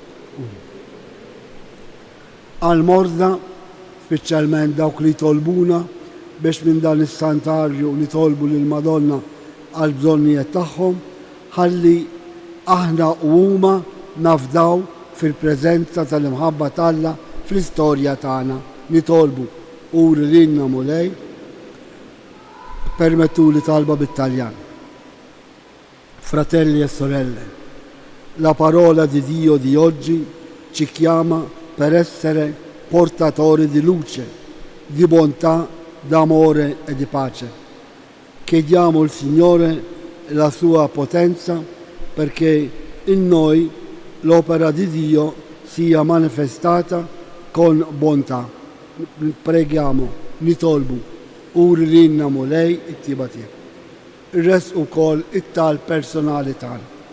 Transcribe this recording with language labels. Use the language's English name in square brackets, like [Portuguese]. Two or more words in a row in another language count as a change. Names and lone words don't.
[Maltese] Għal-morda, speċjalment dawk li tolbuna biex minn dan is-santarju nitolbu lil Madonna għal bżonnijiet tagħhom, ħalli aħna u huma nafdaw fil-preżenza tal-imħabba tagħha fl-istorja tagħna nitolbu, uri lilna Mulej. Permettu li talba bit-Taljan. [Italian] Fratelli e sorelle, la parola di Dio di oggi ci chiama per essere portatori di luce, di bontà, d'amore e di pace. Chiediamo al Signore la sua potenza perché in noi l'opera di Dio sia manifestata con bontà. Preghiamo, [Maltese] nitolbu, uri lilna Mulej it-tjieba tiegħek. Ir-rest ukoll it-tal personali tagħna.